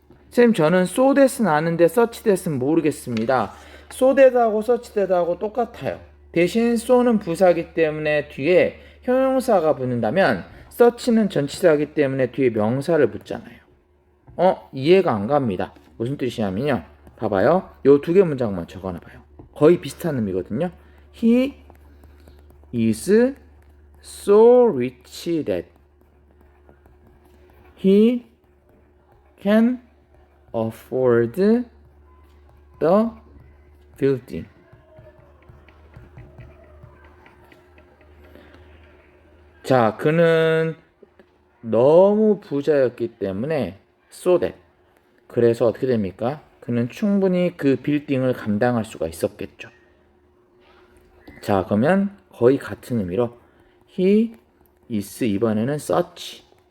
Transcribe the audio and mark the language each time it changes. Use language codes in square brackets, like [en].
[ko] 선생님 저는 so that은 아는데 such that은 모르겠습니다. so that하고 such that하고 똑같아요. 대신 so는 부사기 때문에 뒤에 형용사가 붙는다면 such는 전치사이기 때문에 뒤에 명사를 붙잖아요. 이해가 안 갑니다. 무슨 뜻이냐면요. 봐봐요. 요 두 개 문장만 적어놔봐요. 거의 비슷한 의미거든요. [en] He is so rich that he can afford the building. [ko] 자, 그는 너무 부자였기 때문에 so that. 그래서 어떻게 됩니까? 그는 충분히 그 빌딩을 감당할 수가 있었겠죠. 자, 그러면 거의 같은 의미로 he is 이번에는 such.